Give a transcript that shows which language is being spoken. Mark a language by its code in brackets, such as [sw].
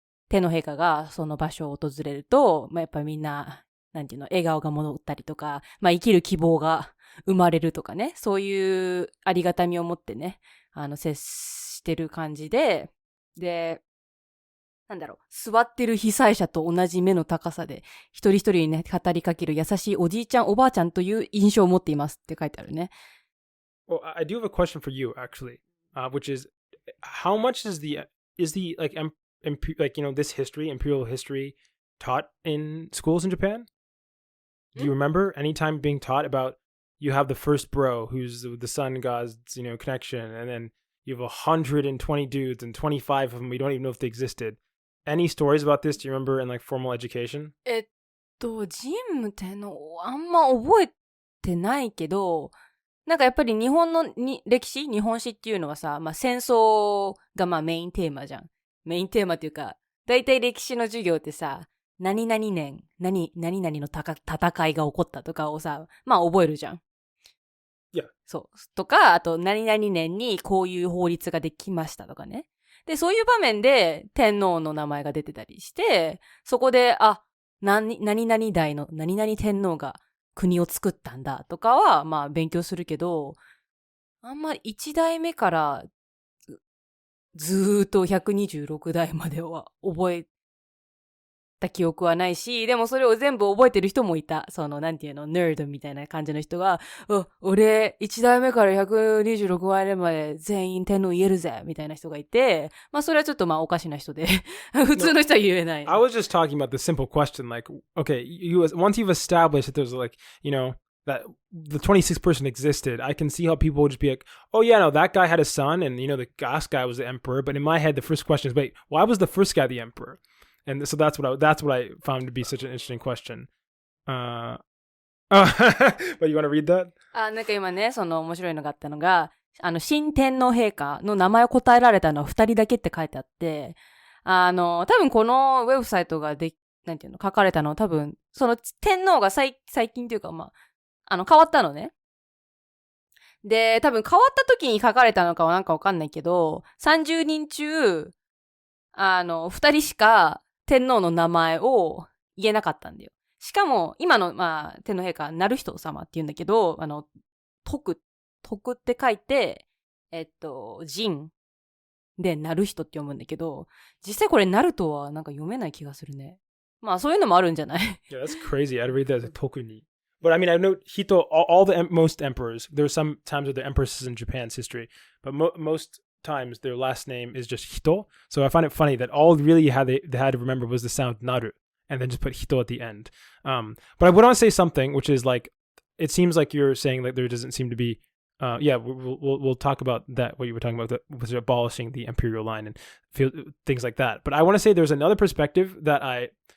[ja] 陛下がその場所を訪れると、まあやっぱりみんな、なんていうの、笑顔が戻ったりとか、まあ生きる希望が生まれるとかね、そういうありがたみを持ってね、接してる感じで、で、なんだろう、座ってる被災者と同じ目の高さで、一人一人にね、語りかける優しいおじいちゃん、おばあちゃんという印象を持っていますって書いてあるね。 [en] Well, I do have a question for you, actually, which is, how much is the like, like, you know, this history, imperial history, taught in schools in Japan? Do you remember any time being taught about, you have the first bro, who's the sun god's, you know, connection, and then you have 120 dudes, and 25 of them, we don't even know if they existed.Any stories about this? Do you remember in like formal education? [ja] ジムってのあんま覚えてないけど、なんかやっぱり日本の歴史、日本史っていうのはさ、まあ戦争がまあメインテーマじゃん。メインテーマっていうか、だいたい歴史の授業ってさ、何々年、何々の戦いが起こったとかをさ、まあ覚えるじゃん。いや。そう。とか、あと何々年にこういう法律ができましたとかね。で、そういう場面で天皇の名前が出てたりして、そこで、何々代の何々天皇が国を作ったんだとかは、まあ勉強するけど、あんまり1代目からずーっと126代までは覚えた記憶はないし、でもそれを全部覚えてる人もいた。なんていうの、ネードみたいな感じの人が、俺、1代目から126代目まで全員天皇言えるぜみたいな人がいて、まあそれはちょっとまあおかしな人で、普通の人は言えない。 [en] I was just talking about the simple question, like, okay, once you've established that there's like, you know, that the 26th person existed, I can see how people would just be like, oh yeah, no, that guy had a son, and you know, the last guy was the emperor, but in my head, the first question is, wait, why was the first guy the emperor?And so that's what I found to be such an interesting question. But you want to read that? [ja] なんか今ね、面白いのがあったのが、新天皇陛下の名前を答えられたのは2人だけって書いてあって、多分このウェブサイトがなんていうの、書かれたのは多分、天皇が最近というか、まあ、変わったのね。で、多分変わった時に書かれたのかはなんかわかんないけど、30人中、2人しか天皇の名前を言えなかったんだよ。しかも、今の、まあ、天皇陛下、なる人様って言うんだけど、徳って書いて、仁で、なる人って読むんだけど、実際これ、なるとはなんか読めない気がするね。まあ、そういうのもあるんじゃない？ [en] Yeah, that's crazy. I'd read that as a tokuni. But I mean, I know Hito, all the most emperors, there are some times with the empresses in Japan's history, but most times their last name is just Hito. So I find it funny that all really they had to remember was the sound naru and then just put Hito at the end. But I would want to say something, which is like, it seems like you're saying that there doesn't seem to be, we'll talk about that, what you were talking about, was abolishing the imperial line and things like that. But I want to say there's another perspective that I